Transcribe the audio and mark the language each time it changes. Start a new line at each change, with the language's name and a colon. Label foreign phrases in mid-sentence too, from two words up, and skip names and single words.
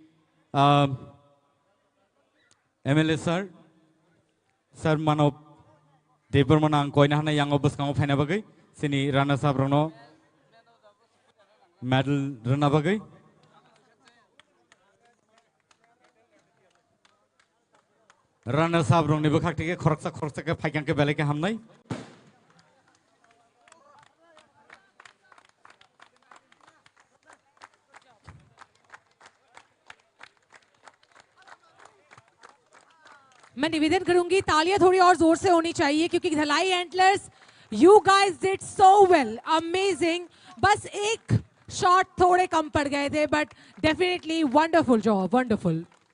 English: MLA sir
Kok Borok: mano debor manang koina hanai yang obus kang phane bagai sini
English: runners up
Kok Borok: rono medal rana bagai
English: runners up
Kok Borok: rong ni bukhak tike khoroksa ke phaikang ke bele ke hamnai
Hindi: मैं निवेदन करूंगी तालियां थोड़ी और जोर से होनी चाहिए क्योंकि धलाई एंटलर्स
English: you guys did so well amazing
Hindi: बस एक शॉट थोड़े कम पड़ गए थे,
English: but definitely wonderful job, wonderful.